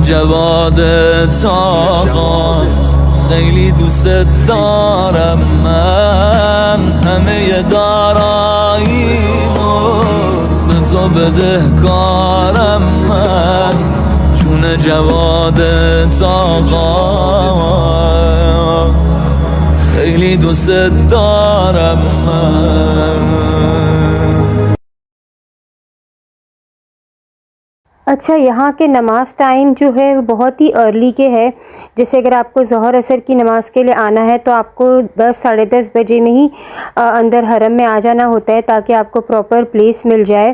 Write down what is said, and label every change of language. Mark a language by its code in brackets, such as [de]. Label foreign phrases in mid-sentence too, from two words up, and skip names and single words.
[fa] جواد طاقا خیلی دوست دارم من همه داراییمو به تو بدهکارم من جون جواد طاقا خیلی دوست دارم من. [hi] अच्छा, यहाँ के नमाज़ टाइम जो है वो बहुत ही अर्ली के है। जैसे अगर आपको ज़ोहर असर की नमाज़ के लिए आना है तो आपको 10-10:30 बजे में ही अंदर हरम में आ जाना होता है ताकि आपको [en] proper place [hi] मिल जाए।